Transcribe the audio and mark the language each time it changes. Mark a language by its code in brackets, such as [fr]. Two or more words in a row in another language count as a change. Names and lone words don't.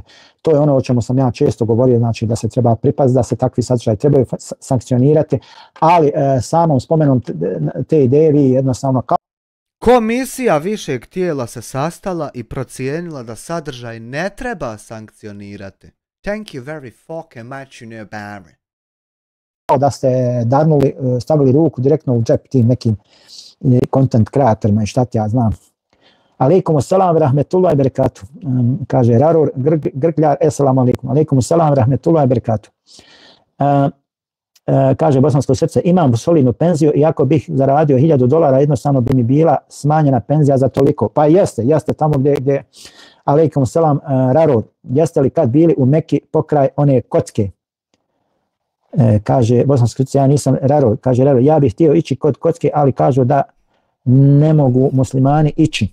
[bs] To je ono o čemu sam ja često govorio, znači da se treba pripaziti, da se takvi sadržaji trebaju sankcionirati, ali samom spomenom te ideje vi jednostavno kao... Komisija višeg tijela se sastala i procijenila da sadržaj ne treba sankcionirati. [en] Thank you very fucking much, you know, Barry. [bs] Da ste darnuli, stavili ruku direktno u džep tim nekim [en] content kreatorima [bs] i šta ti ja znam. [ar] عليكم السلام رحمة الله بركاته. [bs] Kaže Raror Grgljar, [ar] السلام عليكم. عليكم السلام رحمة الله بركاته. [bs] Kaže Bosansko srce, imam solidnu penziju i ako bih zaradio $1000, jednostavno bi mi bila smanjena penzija za toliko. Pa jeste tamo gdje [ar] عليكم السلام [bs] Raror, jeste li kad bili u Meki pokraj one kocke? Kaže Bosansko srce, ja nisam Raror. Kaže Raror, ja bih htio ići kod kocke, ali kažu da ne mogu muslimani ići.